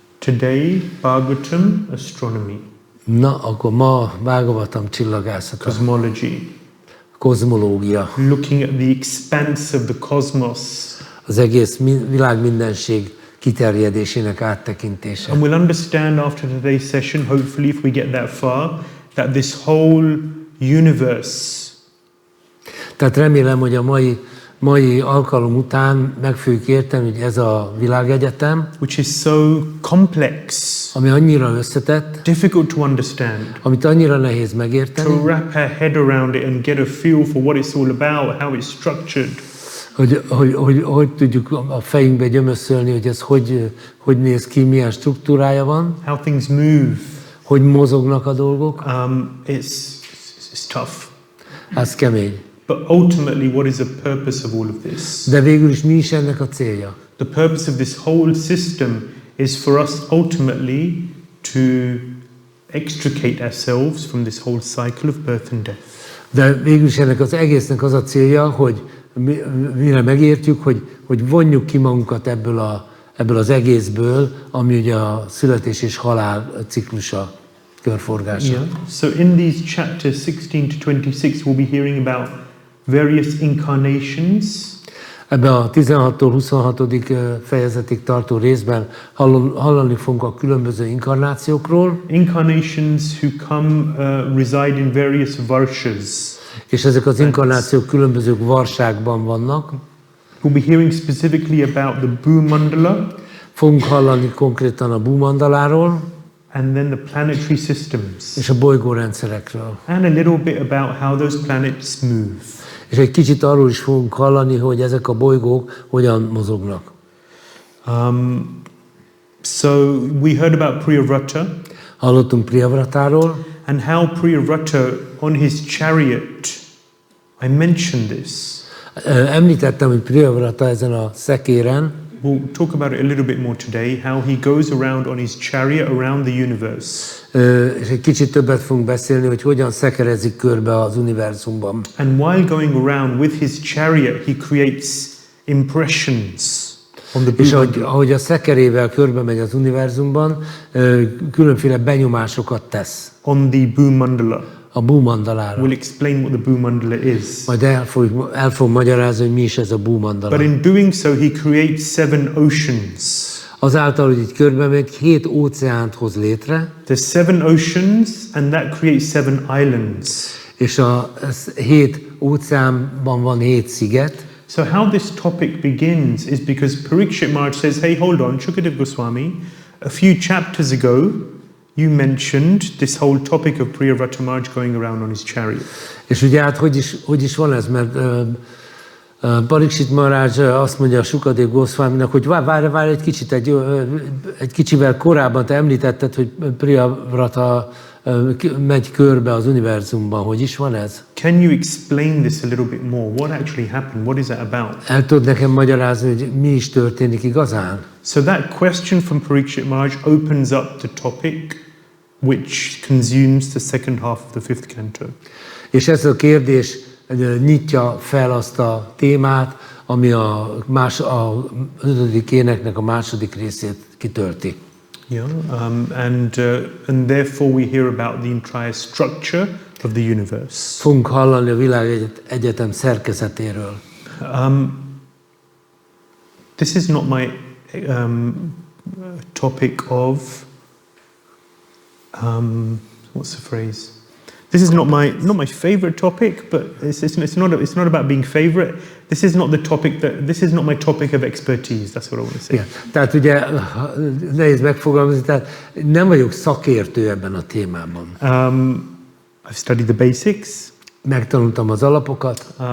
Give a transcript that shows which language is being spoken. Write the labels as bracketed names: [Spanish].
[English] Today, Bhagavatam Astronomy. [Hungarian] Na, akkor ma Bhāgavatam csillagászata. [English] Cosmology. [Hungarian] Kozmológia. [English] Looking at the expanse of the cosmos. [Hungarian] Az egész világ mindenség kiterjedésének áttekintése. [English] And we'll understand after today's session, hopefully if we get that far, that this whole universe [Hungarian] Tehát remélem, hogy a mai mai alkalom után meg fogjuk érteni, hogy ez a világegyetem, [English] which is so complex, [Hungarian] ami annyira összetett, [English] difficult to understand, [Hungarian] amit annyira nehéz megérteni, [English] to wrap our head around it and get a feel for what it's all about, how it's structured. [Hungarian] hogy tudjuk a fejünkbe gyömöszölni, hogy ez hogy néz ki, milyen struktúrája van, [English] How things move. [Hungarian] hogy mozognak a dolgok. [English] It's tough. [Hungarian] Ez kemény. [English] But ultimately, what is the purpose of all of this? [Hungarian] De végül is mi is ennek a célja? [English] The purpose of this whole system is for us ultimately to extricate ourselves from this whole cycle of birth and death. [Hungarian] De végül is ennek az egésznek az a célja, hogy mire megértjük, hogy vonjuk ki magunkat ebből az egészből, ami ugye a születés és halál ciklusa, körforgása. [English] Yeah. So in these chapters 16 to 26, we'll be hearing about various incarnations. [Hungarian] Ebben a 16-tól 26. fejezetig tartó részben hallani fogunk a különböző inkarnációkról. [English] Incarnations who come reside in various varshas. [Hungarian] És ezek az inkarnációk különböző varságban vannak. [English] We'll be hearing specifically about the Bhü-mandala. [Hungarian] Fogunk hallani konkrétan a Bhü-mandaláról. [English] And then the planetary systems. [Hungarian] És a bolygórendszerekről. [English] And a little bit about how those planets move. [Hungarian] És egy kicsit arról is fogunk hallani, hogy ezek a bolygók hogyan mozognak. [English] So we heard about Priyavrata. [Hungarian] Hallottunk Priyavratáról. [English] And how Priyavrata on his chariot, I mentioned this. [Hungarian] Említettem, hogy Priyavrata ezen a szekéren. [English] We'll talk about it a little bit more today, how he goes around on his chariot around the universe. [Hungarian] És egy kicsit többet fogunk beszélni, hogy hogyan szekerezik körbe az univerzumban. [English] And while going around with his chariot, he creates impressions on the [Hungarian] És ahogy a szekerével körbe megy az univerzumban, különféle benyomásokat tesz. [English] On the Bhü-mandala. [Hungarian] A Bhü-mandalára. [English] We'll explain what the Bhü-mandala is. [Hungarian] Majd el fog magyarázni, hogy mi is ez a Bhü-mandala. [English] But in doing so, he creates 7 oceans. [Hungarian] Azáltal, hogy így körbe megy, 7 óceánt hoz létre. [English] There's 7 oceans, and that creates 7 islands. [Hungarian] És a 7 óceánban van 7 sziget. [English] So how this topic begins is because Parikshit Maharaj says, hey, hold on, Shukadev Goswami, a few chapters ago, you mentioned this whole topic of Priyavrata Maharaj going around on his chariot. [Hungarian] És ugye hát hogy is van ez, mert Parikshit Maharaj azt mondja a Shukadev Goswaminak, hogy várj egy kicsit, egy kicsivel korábban te említetted, hogy Priyavrata megy körbe az univerzumban. Hogy is van ez? [English] Can you explain this a little bit more? What actually happened? What is that about? [Hungarian] El tudod nekem magyarázni, hogy mi is történik igazán? [English] So that question from Parikshit Maharaj opens up the topic which consumes the second half of the 5th canto. [Hungarian] És ez a kérdés nyitja fel azt a témát, ami a 5. éneknek a második részét kitölti. [English] Yeah, and therefore we hear about the entire structure of the universe. [Hungarian] Fogunk hallani a világegyetem szerkezetéről. [English] This is not my topic of what's the phrase? This is not my favorite topic, but it's not about being favorite. This is not my topic of expertise. That's what I want to say. [Hungarian] Igen. Tehát ugye nehéz megfogalmazni, tehát nem vagyok szakértő ebben a témában. [English] I've studied the basics. [Hungarian] Megtanultam az alapokat.